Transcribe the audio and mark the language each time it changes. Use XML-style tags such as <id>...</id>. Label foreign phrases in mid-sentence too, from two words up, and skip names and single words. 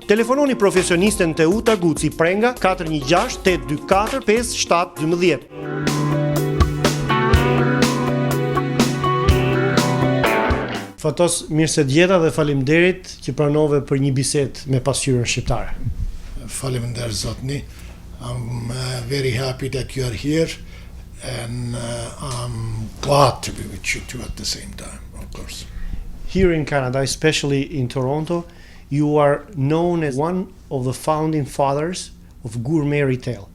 <sq>Telefononi profesionisten Teuta Guci Prenga 416 824 5712. Fatos, mirë se djeta dhe faleminderit që pranove për një bisedë me Pasqyrën shqiptare. Faleminderit zotni.</sq> <en>I'm very happy that you are here, and I'm glad to be with you too at the same time, of course. Here in Canada, especially in Toronto, you are known as one of the founding fathers of gourmet retail.</en>